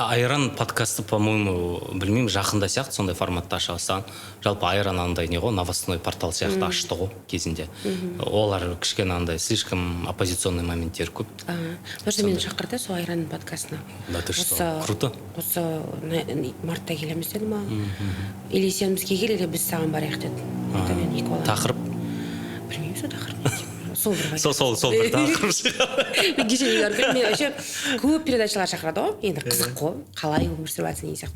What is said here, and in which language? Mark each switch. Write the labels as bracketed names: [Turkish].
[Kazakh] Айран подкасты, по-моему, білмеймін, жақында сияқты сондай форматта аша бастаған. Жалпы Айран андай не ғой, новостной портал сияқты ашты ғой кезінде. Олар кішкене андай [Russian] слишком оппозиционный [Kazakh] моменттер көп. [Russian] Потому что [Kazakh] мені шақырды сол Айранның подкастына. [Russian] Да ты что, круто. [Kazakh] Осы мартта келеміз деді ма? Или сен бізге кел, или біз саған барайық деді. Тақырып? Білмеймін, сол тақырып. Сол бір тақырып шығар. Мен вообще көп передачалар шақырады ғой, енді қызық қой, қалай өмір сүріп жатсың деген сияқты.